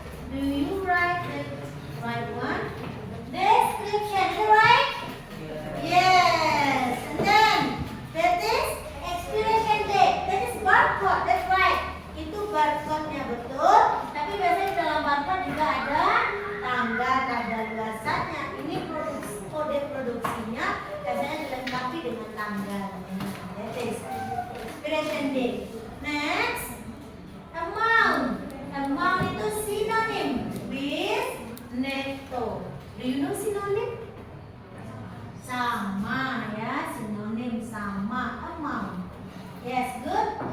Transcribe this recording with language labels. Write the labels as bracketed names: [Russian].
[English] Do you write the right one? Description, you right? Yes. And then that is expiration date. That is barcode. That's right. [Indonesian] Itu barcode-nya betul. Tapi biasanya di dalam barcode juga ada tanggal kadaluarsanya. Ini kode produksinya biasanya dilengkapi dengan tanggal. [English] That is expiration date. Next, amount. Amount [Indonesian] itu sinonim [English] with netto. Do you know synonym? [Indonesian] Sama ya, sinonim sama amount. [English] Yes, good.